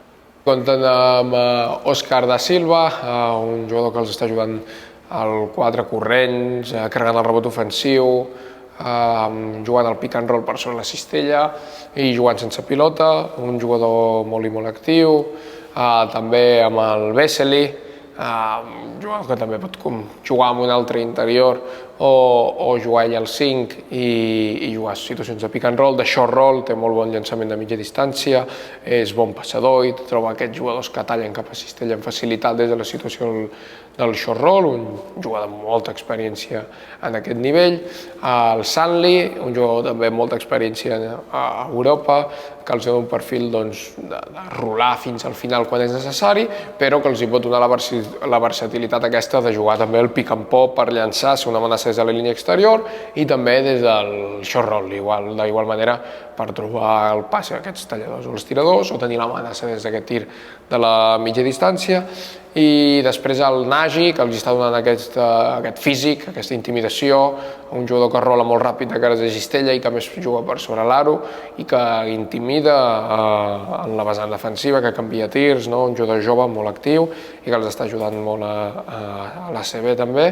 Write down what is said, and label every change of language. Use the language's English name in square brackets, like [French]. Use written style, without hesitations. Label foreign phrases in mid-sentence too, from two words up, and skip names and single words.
[Catalan] Compten amb Òscar da Silva, un jugador que els està ajudant al 4 corrents, carregant el rebot ofensiu, jugant al [English] pick and roll [Catalan] per sobre la cistella i jugant sense pilota, un jugador molt actiu. També amb el Vesely, un jugador que també pot jugar amb un altre interior o jugar ell al 5 i jugar a situacions de [English] pick and roll, [Catalan] de [English] short roll, [Catalan] té molt bon llançament de mitja distància, és bon passador i troba aquests jugadors que tallen cap a cistella amb facilitat des de la situació del [English] short roll, [Catalan] un jugador amb molta experiència en aquest nivell. El Sanli, un jugador també amb molta experiència a Europa, que els dona un perfil de rolar fins al final quan és necessari, però que els pot donar la versatilitat aquesta de jugar també el [English] pick and pop [Catalan] per llançar, ser una amenaça des de la línia exterior i també des del [English] short roll, [Catalan] d'igual manera per trobar el passe a aquests talladors o els tiradors o tenir l'amenaça des d'aquest tir de la mitja distància. I després el Nagy, que els està donant aquest físic, aquesta intimidació, un jugador que rola molt ràpid de cares de cistella i que més juga per sobre l'aro i que intimida en la vessant defensiva, que canvia tirs, un jugador jove molt actiu i que els està ajudant molt a l'ACB també.